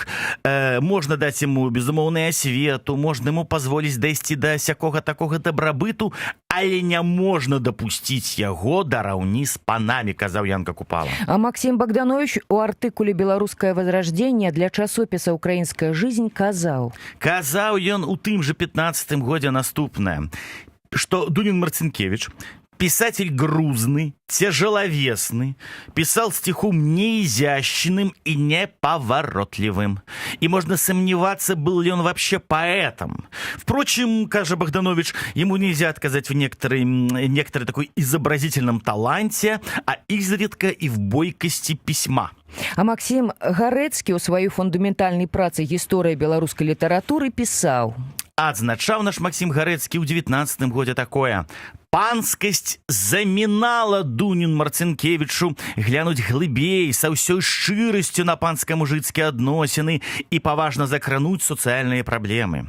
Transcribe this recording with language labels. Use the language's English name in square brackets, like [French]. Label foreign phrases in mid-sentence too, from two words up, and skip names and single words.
[Belarusian] Можна даць яму безумоўную асвету, можна яму пазволіць дайсці да сякога такога дабрабыту, але не можна дапусціць яго да раўні з панамі, казаў Янка Купала. А Максим Богданович у артыкуле «Беларускае возрождение» для часопіса «Украинская жизнь» казаў ён у тым же 15 годзе наступнае, што Дунін Марцінкевіч, [Russian] писатель грузный, тяжеловесный, писал стихом неизящным и неповоротливым. И можно сомневаться, был ли он вообще поэтом. Впрочем, кажется Богданович, ему нельзя отказать в некоторой такой изобразительном таланте, а изредка и в бойкости письма. [Belarusian] А Максим Гарэцкі ў сваёй фундаментальнай працы «Гісторыя беларускай літаратуры» пісаў. Адзначаў наш Максим Гарэцкі ў 19 годзе такое: панскасць замінала Дунін Марцінкевічу глянуць глыбей са ўсёй шчырасцю на панска-мужыцкія адносіны і паважна закрануць сацыяльныя праблемы.